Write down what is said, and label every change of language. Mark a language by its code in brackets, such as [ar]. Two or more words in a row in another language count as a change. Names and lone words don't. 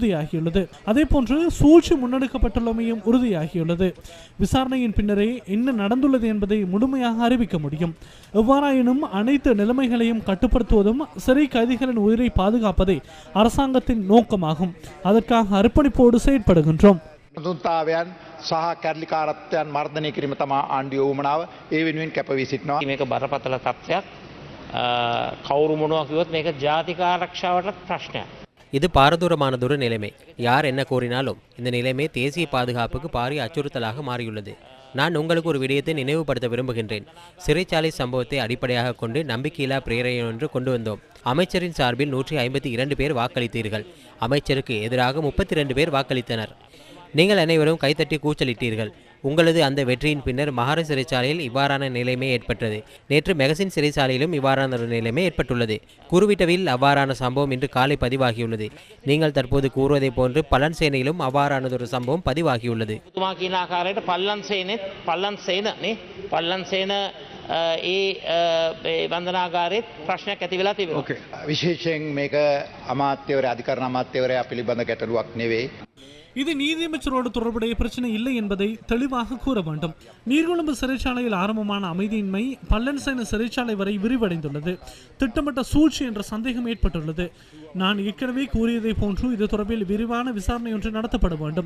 [ta] அதே போன்று சூழ்ச்சி முன்னெடுக்கப்பட்டுள்ளமையும் உறுதியாகியுள்ளது. விசாரணையின் பின்னரே என்ன நடந்துள்ளது என்பதை முழுமையாக அறிவிக்க முடியும். எவ்வாறாயினும் அனைத்து நிலைமைகளையும் கட்டுப்படுத்துவதும் சிறை கைதிகளின் உயிரை பாதுகாப்பதே அரசாங்கத்தின் நோக்கமாகும். அதற்காக அர்ப்பணிப்போடு செயற்படுகின்றோம். [si] තුන්තාවයන් සහ කැරලිකාරත්වයන් මර්ධනය කිරීම තමා ආණ්ඩුවේ වුවමනාව. ඒ වෙනුවෙන් කැපවී සිටිනවා. මේක බරපතල තත්ත්වයක්. කවුරු මොනවා කිව්වොත් මේක ජාතික ආරක්ෂාවටත් ප්‍රශ්නයක්. [ta] இது பாரதூரமானதொரு நிலைமை. யார் என்ன கூறினாலும் இந்த நிலைமை தேசிய பாதுகாப்புக்கு பாரிய அச்சுறுத்தலாக மாறியுள்ளது. நான் உங்களுக்கு ஒரு விடயத்தை நினைவுபடுத்த விரும்புகின்றேன். சிறைச்சாலை சம்பவத்தை அடிப்படையாக கொண்டு நம்பிக்கையில்லா பிரேரணை ஒன்று கொண்டு வந்தோம். அமைச்சரின் சார்பில் 152 பேர் வாக்களித்தீர்கள். அமைச்சருக்கு எதிராக 32 பேர் வாக்களித்தனர். நீங்கள் அனைவரும் கைத்தட்டி கூச்சலிட்டீர்கள். உங்களது அந்த வெற்றியின் பின்னர் மகார சிறைச்சாலையில் இவ்வாறான நிலைமை ஏற்பட்டது. நேற்று மெகசின் சிறைச்சாலையிலும் இவ்வாறான ஒரு நிலைமை ஏற்பட்டுள்ளது. குருவிட்டவில் அவ்வாறான சம்பவம் இன்று காலை பதிவாகியுள்ளது. நீங்கள் தற்போது கூறுவதை போன்று பல்லன் சேனையிலும் அவ்வாறானதொரு சம்பவம் பதிவாகியுள்ளது. [si] විශේෂයෙන් මේක අමාත්‍යවරයා අධිකරණ අමාත්‍යවරයා පිළිබඳ ගැටලුවක් නෙවෙයි. [ta] இது நீதியமைச்சரோடு தொடர்புடைய பிரச்சனை இல்லை என்பதை தெளிவாக கூற வேண்டும். நீர்கொழும்பு சிறைச்சாலையில் ஆரம்பமான அமைதியின்மை பல்லன்சேன சிறைச்சாலை வரை விரிவடைந்துள்ளது. திட்டமிட்ட சூழ்ச்சி என்ற சந்தேகம் ஏற்பட்டுள்ளது. நான் ஏற்கனவே கூறியதை போன்று இது தொடர்பில் விரிவான விசாரணை ஒன்று நடத்தப்பட வேண்டும்.